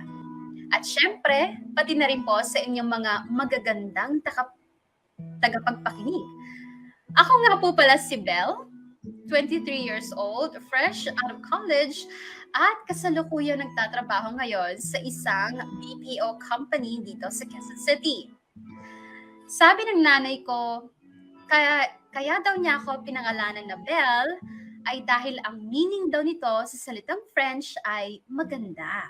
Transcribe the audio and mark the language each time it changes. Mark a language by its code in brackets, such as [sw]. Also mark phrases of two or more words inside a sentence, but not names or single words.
[tl] At syempre, pati na rin po sa inyong mga magagandang tagapagpakinig. Ako nga po pala si Belle, [en] 23 years old, fresh out of college, [tl] at kasalukuyan nagtatrabaho ngayon sa isang [en] BPO company [tl] dito sa Quezon City. Sabi ng nanay ko, kaya daw niya ako pinangalanan na Belle ay dahil ang meaning daw nito sa salitang French ay maganda.